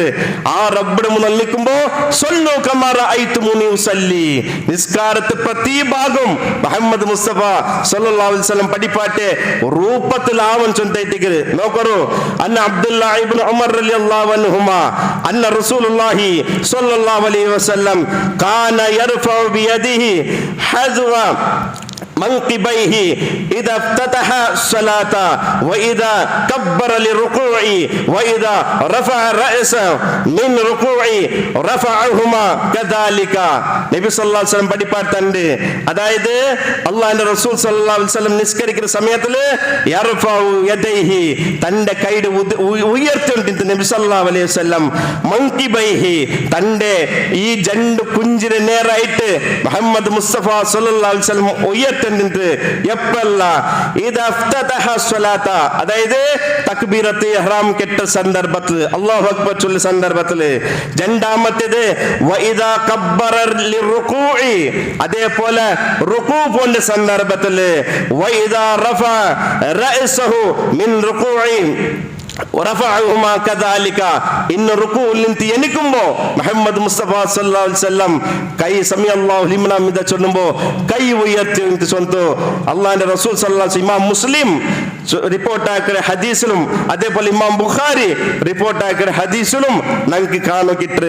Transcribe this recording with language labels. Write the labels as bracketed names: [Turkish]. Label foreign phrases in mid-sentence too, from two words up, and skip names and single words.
[Malayalam] ആ റബ്ബിടെ മുന്നിൽ നിൽക്കുമ്പോ [Arabic] صلوا كما رأيتموني أصلي, [Malayalam] നിസ്കാരത്തെ പ്രതി ഭാഗം മുഹമ്മദ് മുസ്തഫ [Arabic] صلى الله عليه وسلم [Malayalam] പഠിപ്പാട്ടെ രൂപത്തിലാവൻ ചൊന്തൈട്ടിക്കറ്. [Arabic] നോക്കറു أن عبد الله بن عمر رضي الله عنهما أن رسول الله صلى الله عليه وسلم كان يرفع بيديه حذو منقبيه إذا افتتح الصلاة وإذا كبر للركوع وإذا رفع رأسه من ركوع رفعهما كذلك. [Malayalam] നബി [Arabic] صلى الله عليه وسلم [Malayalam] പഠിപ്പാട്ടുണ്ട്. അതായത് അല്ലാഹുവിന്റെ റസൂൽ [Arabic] صلى الله عليه وسلم [Malayalam] നിസ്കരിക്കുന്ന സമയത്തില് [Arabic] يرفع يديه, [Malayalam] തന്റെ കൈയുടെ ഉയർത്തിയിട്ട് നബി [Arabic] صلى الله عليه وسلم [Malayalam] മൻകിബൈഹി, തന്റെ ഈ രണ്ട് കുഞ്ചിനെ നേരായിട്ട് മുഹമ്മദ് മുസ്തഫ [Arabic] صلى الله عليه وسلم [Malayalam] ഉയർത്തി എപ്പല്ല അതായത് [Arabic] تكبيرة الإحرام [Malayalam] കെട്ട സന്ദർഭത്തിൽ, [Arabic] الله أكبر [Malayalam] ചൊല്ലുന്ന സന്ദർഭത്തിൽ. രണ്ടാമത്തേത് [Arabic] وإذا كبر للركوع, [Malayalam] അതേപോലെ റുകൂ പോന്റെ സന്ദർഭത്തിൽ [Arabic] وإذا رفع رأسه من ركوع ورفعهما كذلك. [Malayalam] ഇന്ന് റുകൂഇൽ നിന്ന് എണിക്കുമ്പോ മുഹമ്മദ് മുസ്തഫ [Arabic] صلى الله عليه وسلم [Malayalam] കൈ [Arabic] سمع الله لمن حمده [Malayalam] ചൊല്ലുമ്പോ കൈ ഉയർത്തി ചൊല്ലുന്നു. അല്ലാഹുവിന്റെ റസൂൽ [Arabic] صلى الله عليه وسلم [Malayalam] ഇമാം മുസ്ലിം റിപ്പോർട്ടാക്കിയ ഹദീസിലും അതേപോലെ ഇമാം ബുഖാരി റിപ്പോർട്ടാക്കിയ ഹദീസിലും നമുക്ക് കാണുകിട്ട്.